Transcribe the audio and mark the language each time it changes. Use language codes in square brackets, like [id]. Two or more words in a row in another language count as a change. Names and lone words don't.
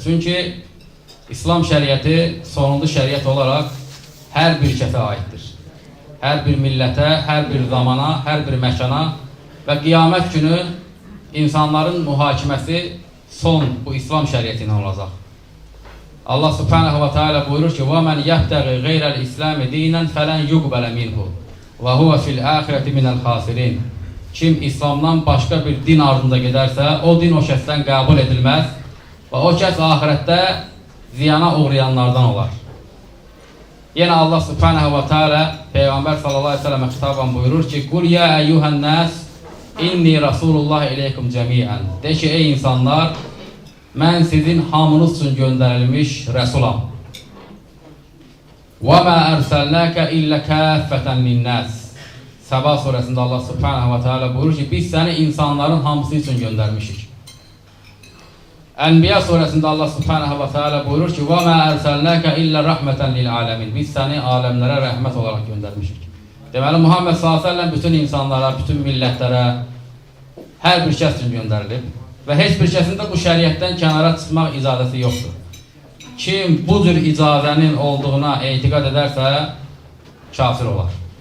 [az] Çünki İslam şəriəti sonuncu şəriət olaraq hər bir kəsə aiddir. Hər bir millətə, hər bir zamana, hər bir məkana və qiyamət günü insanların mühakiməsi son bu İslam şəriəti ilə olacaq. [ar] الله سبحانه وتعالى [az] buyurur ki, [ar] وَمَنْ يَبْتَغِ غَيْرَ الْإِسْلَامِ دِينًا فَلَنْ يُقْبَلَ مِنْهُ وَهُوَ فِي الْآخِرَةِ مِنَ الْخَاسِرِينَ. [az] Kim İslamdan başqa bir din ardında gedərsə, o din o şəxsdən qəbul edilməz və o kəs ahirətdə ziyana uğrayanlardan olar. Yenə [ar] الله سبحانه وتعالى [az] Peyğəmbər [ar] صلى الله عليه وسلم [az] xitaban buyurur ki, [ar] قل يا أيها الناس إني رسول الله إليكم جميعا. [az] De ki, ey insanlar, mən sizin hamınız üçün göndərilmiş rəsulam. [ar] وما أرسلناك إلا كافة للناس. [az] Səba surəsində [ar] الله سبحانه وتعالى [az] buyurur ki, biz səni insanların hamısı üçün göndərmişik. Ənbiya surəsində [ar] الله سبحانه وتعالى [az] buyurur ki, [ar] وَمَا أَرْسَلْنَاكَ إِلَّا رَحْمَةً لِلْعَالَمِينَ. [az] Biz səni aləmlərə rəhmət olaraq göndərmişik. Deməli, Muhammed [ar] صلى الله عليه وسلم [az] bütün insanlara, bütün millətlərə, hər bir kəs üçün göndərilib və heç bir kəsin də bu şəriətdən kənara çıxmaq icazəsi yoxdur. Kim bu cür icazənin olduğuna etiqad edərsə, kafir olar.